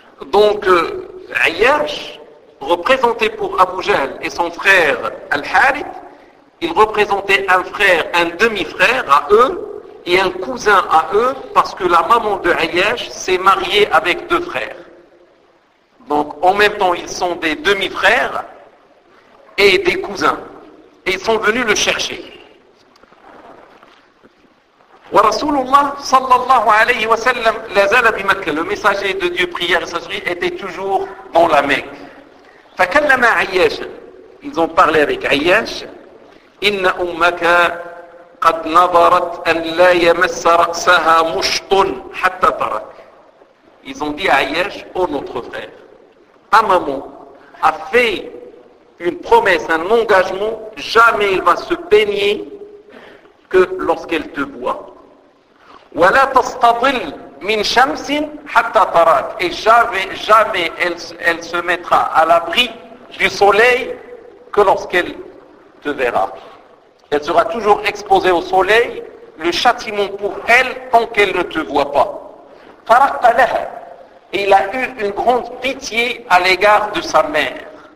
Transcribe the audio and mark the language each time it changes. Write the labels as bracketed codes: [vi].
[fr] Donc Ayyash, représenté pour Abu Jahl et son frère al-Harith, il représentait un frère, un demi-frère à eux et un cousin à eux, parce que la maman de Ayyash s'est mariée avec deux frères. Donc en même temps, ils sont des demi-frères et des cousins. Et ils sont venus le chercher. [ar] ورسول الله صلى الله عليه وسلم لا زال بمكة. [fr] Le messager de Dieu, prière et sagerie, était toujours dans la Mecque. [ar] فكلم عياش. [fr] Ils ont parlé avec عياش. [ar] إن أمك قد نظرت أن لا يمس رأسها مشط حتى ترك. [fr] Ils ont dit à عياش, oh notre frère, ta maman a fait une promesse, un engagement, jamais elle va se peigner que lorsqu'elle te voit. [ar] ولا تستظل من شمس حتى تراك. [fr] Et jamais elle se mettra à l'abri du soleil que lorsqu'elle te verra. Elle sera toujours exposée au soleil, le châtiment pour elle, tant qu'elle ne te voit pas. [ar] فرق لها. [fr] Et il a eu une grande pitié à l'égard de sa mère.